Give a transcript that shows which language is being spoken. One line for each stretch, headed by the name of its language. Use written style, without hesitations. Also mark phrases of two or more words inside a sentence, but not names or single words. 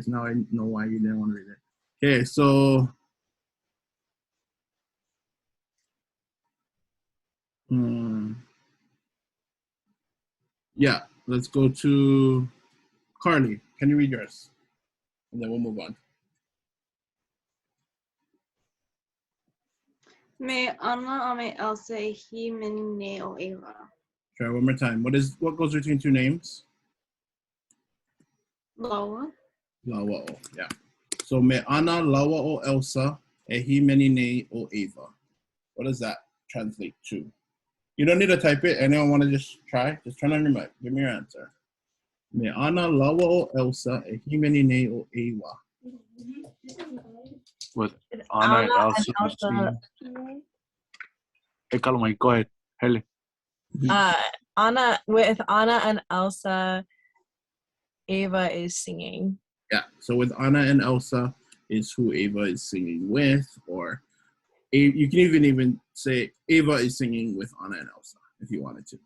English: Now I know why you didn't want to read it. Okay, so yeah, let's go to Carly. Can you read yours? And then we'll move on.
Hawaiian: Me ana a me Elsa e hi mene o Eva.
English: Try one more time. What goes between two names? Lawa. Lawa'o, yeah.
Hawaiian: So me ana lawa'o Elsa e hi menine o Eva.
English: What does that translate to? You don't need to type it. Anyone want to just try? Just turn on your mic. Give me your answer.
Hawaiian: Me ana lawa'o Elsa e hi menine o Eva.
English: With Anna and Elsa. Hey, Kalama, go ahead. Hele. Anna and Elsa, Ava is singing. Yeah, so with Anna and Elsa is who Ava is singing with, or you can even say Ava is singing with Anna and Elsa if you wanted to.